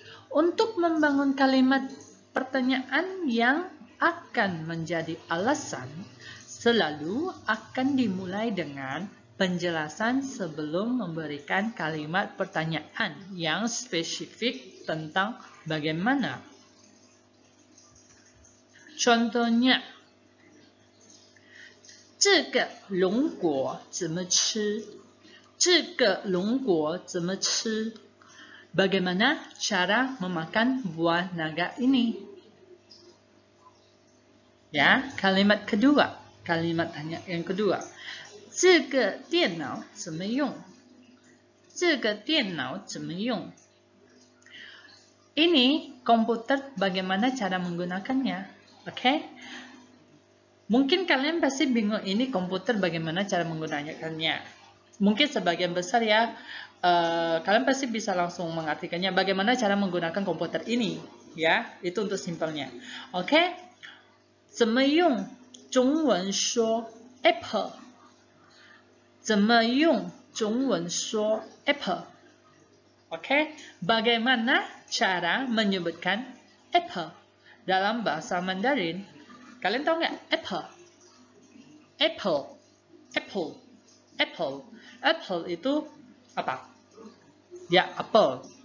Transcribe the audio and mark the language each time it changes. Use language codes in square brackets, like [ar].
[id] Untuk membangun kalimat pertanyaan yang akan menjadi alasan, selalu akan dimulai dengan penjelasan sebelum memberikan kalimat pertanyaan yang spesifik tentang bagaimana. Contohnya, [zh] 这个龙果怎么吃? 这个龙果怎么吃? [id] Bagaimana cara memakan buah naga ini? Ya, kalimat kedua. Kalimat tanya yang kedua. [zh] 这个电脑怎么用? 这个电脑怎么用? [id] Ini komputer bagaimana cara menggunakannya? Oke? Mungkin kalian pasti bingung ini komputer bagaimana cara menggunakannya. Mungkin sebagian besar ya, kalian pasti bisa langsung mengartikannya bagaimana cara menggunakan komputer ini. Ya, itu untuk simpelnya. Oke? [zh] 怎么用中文说 Apple? 怎么用中文说 Apple? [id] Oke? Bagaimana cara menyebutkan Apple dalam bahasa Mandarin? Kalian tahu nggak Apple? Apple, Apple, Apple, Apple itu apa? Ya, apple.